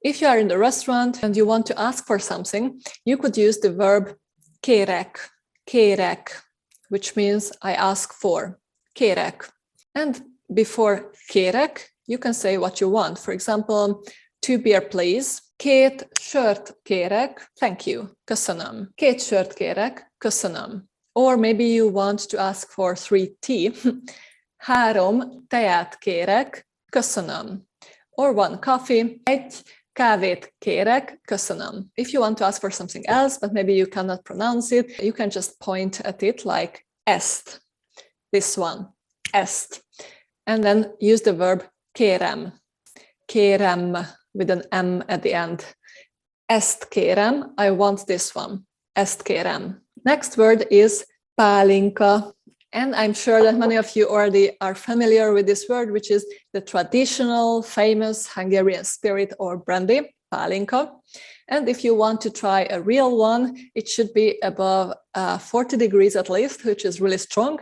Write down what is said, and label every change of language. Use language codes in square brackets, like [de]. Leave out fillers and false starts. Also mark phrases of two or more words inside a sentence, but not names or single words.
[en] If you are in the restaurant and you want to ask for something, you could use the verb [hu] kérek, kérek, [en] which means I ask for, kérek. And before kérek, you can say what you want. For example, 2 beer please. [hu] 2 sört kérek, [en] thank you, [hu] köszönöm. 2 sört kérek, köszönöm. [en] Or maybe you want to ask for 3 tea. [hu] 3 teát kérek, köszönöm. [en] Or 1 coffee. [hu] 1 kávét kérek, köszönöm. [en] If you want to ask for something else, but maybe you cannot pronounce it, you can just point at it like ezt. This one, ezt. And then use the verb kérem. Kérem with an M at the end. [hu] Ezt kérem, [en] I want this one. [hu] Ezt kérem. [en] Next word is pálinka. And I'm sure that many of you already are familiar with this word, which is the traditional, famous Hungarian spirit or brandy, pálinka. And if you want to try a real one, it should be above 40 degrees at least, which is really strong.